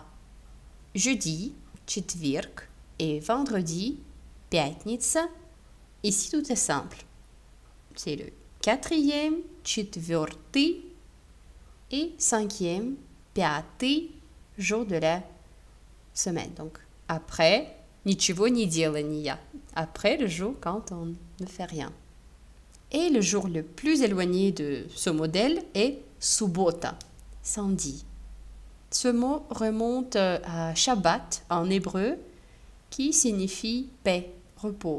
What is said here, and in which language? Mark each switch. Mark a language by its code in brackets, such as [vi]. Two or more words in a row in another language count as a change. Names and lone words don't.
[fr] Jeudi, четверг, et vendredi, пятница. Ici, tout est simple. C'est le quatrième, четвертый, et cinquième, пятый, jour de la semaine. Donc, après, [ru] ничего не делания. [fr] Après le jour quand on ne fait rien. Et le jour le plus éloigné de ce modèle est суббота, samedi. Ce mot remonte à Shabbat en hébreu, qui signifie paix, repos.